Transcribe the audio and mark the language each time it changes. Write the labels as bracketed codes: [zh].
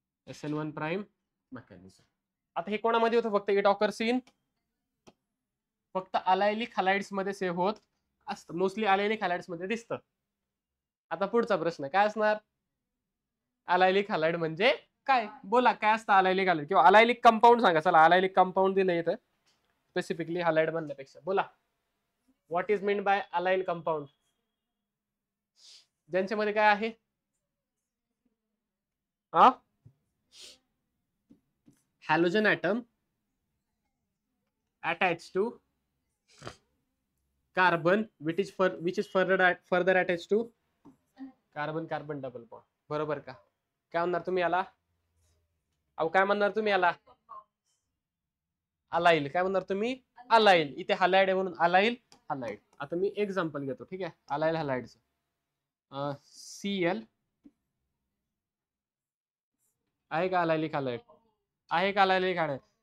[mr] SN1 prime mechanism. आता हे कोणामध्ये होतं फक्त [en] it occurs in [mr] फक्त अलायलिक हॅलाइड्स मध्ये सेव्ह होत असतं. मोस्टली अलायलिक हॅलाइड्स मध्ये दिसतं. आता पुढचा प्रश्न काय असणार अलायलिक हॅलाइड म्हणजे काय. बोला काय असतं अलायलिक हॅलाइड किंवा अलायलिक कंपाऊंड सांगा. चला अलायलिक कंपाऊंड दिलं इथं स्पेसिफिकली हॅलाइड म्हणण्यापेक्षा. बोला [en] What is mean by allyl compound. [mr] ज्यांच्यामध्ये काय आहे [en] Halogen atom attached to carbon which is further attached to carbon double bond. [mr] बरोबर का. काय म्हणणार तुम्ही याला अहो काय म्हणणार तुम्ही याला अलाइल. काय म्हणणार तुम्ही अलाइल. इथे हॅलाइड आहे म्हणून अलाइल हॅलाइड. आता मी एक्झाम्पल घेतो ठीक आहे अलाइल हॅलाइडचं. Cl आहे का अलायलिक हॅलाइड आहे का अलायलिक हॅलाइड.